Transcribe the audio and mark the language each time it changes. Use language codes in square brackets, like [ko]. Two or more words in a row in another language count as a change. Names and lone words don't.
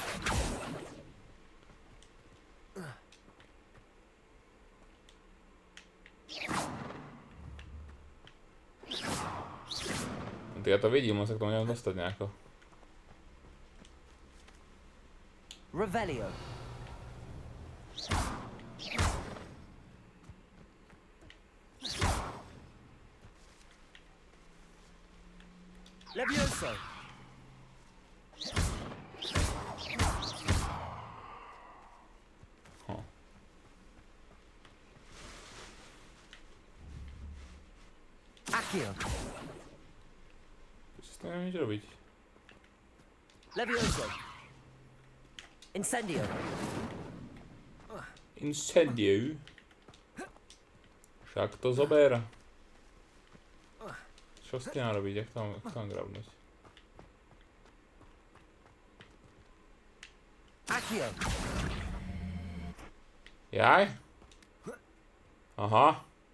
[sk] Ja to vidím, on sa k tomu neviem dostať nejako. [la] Revelio. Levioso. Accio. [sk] Čo to neviem nič robiť? [la] Levioso. Incendio. Incendio? [sk] Však to zober. Čo s tým robiť? Jak tam grabnúť? [la] Accio. [sk] Jaj? Aha.